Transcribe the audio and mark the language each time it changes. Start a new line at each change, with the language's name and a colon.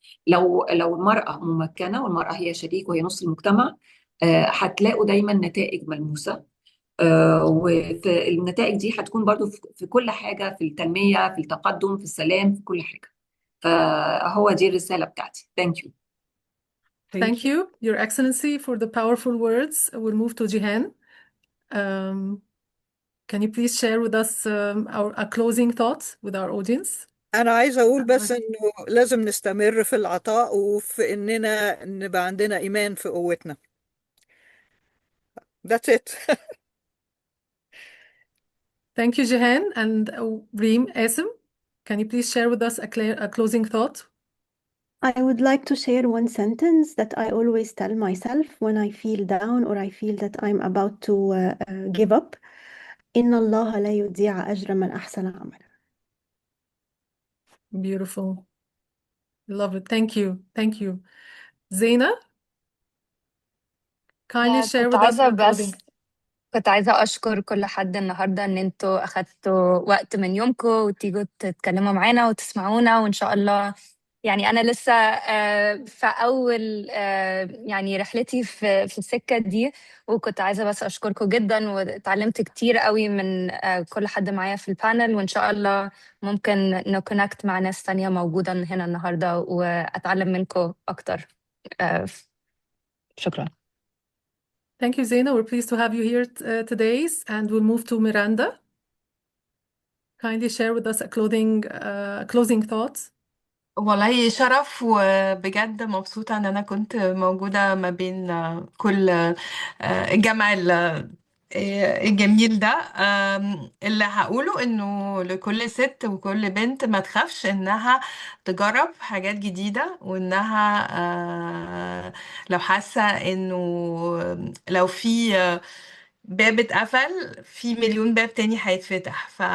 Arabic: لو المرأة ممكنة والمرأة هي شريك وهي نص المجتمع، هتلاقوا دايما نتائج ملموسة، والنتائج دي هتكون برضو في كل حاجة، في التنمية، في التقدم، في السلام، في كل حاجة. فهو دي الرسالة بتاعتي.
English: Thank you. Thank you, Your Excellency, for the powerful words. We'll move to Jihan. Can you please share with us our closing thoughts with our audience?
Arabic: أنا عايزة أقول بس إنه لازم نستمر في العطاء وفي إننا نبقى عندنا إيمان في قوتنا.
English: That's it. Thank you, Jihan. And Reem Asim, can you please share with us a closing thought? I would like to share one sentence that I always tell myself when I feel down or I feel that I'm about to give up.
Arabic: إن الله لا يضيع أجر من أحسن عملا.
English: Beautiful. Love it. Thank you. Thank you. Zena, kindly share
Arabic: كنت
English: with us
Arabic: عايزة
English: a clothing.
Arabic: كنت عايزة أشكر كل حد النهاردة إن انتوا أخدتوا وقت من يومكم وتيجوا تتكلموا معانا وتسمعونا، وإن شاء الله يعني أنا لسه في أول يعني رحلتي في السكة دي، وكنت عايزة بس أشكركم جدا، واتعلمت كتير قوي من كل حد معايا في البانل، وإن شاء الله ممكن نكونكت مع ناس تانية موجودة هنا النهاردة وأتعلم منكم أكتر. شكرا.
English: Thank you, Zena. We're pleased to have you here today, and we'll move to Miranda. Kindly share with us a closing thoughts.
Arabic: والله شرف، وبجد مبسوطة إن أنا كنت موجودة ما بين كل الجمع الجميل ده. اللي هقوله إنه لكل ست وكل بنت ما تخافش إنها تجرب حاجات جديدة، وإنها لو حاسة إنه لو في باب اتقفل في مليون باب تاني هيتفتح.